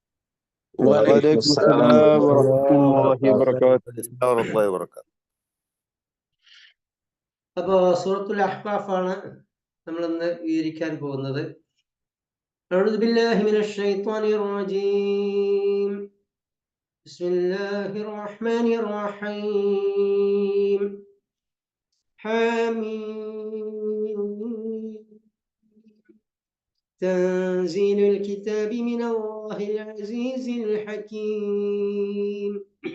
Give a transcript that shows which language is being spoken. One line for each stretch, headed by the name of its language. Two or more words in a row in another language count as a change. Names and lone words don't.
Arabic: وعليكم السلام ورحمة الله وبركاته. ورحمة الله وبركاته.
Malayalam: അപ്പോൾ സൂറത്തുൽ അഹ്ഖാഫാണ് നമ്മൾ ഇന്ന് വിവരിക്കാൻ പോകുന്നത്.
Arabic: أعوذ بالله من الشيطان الرجيم. بسم الله الرحمن الرحيم. حميم. تنزيل الكتاب من الله العزيز الحكيم.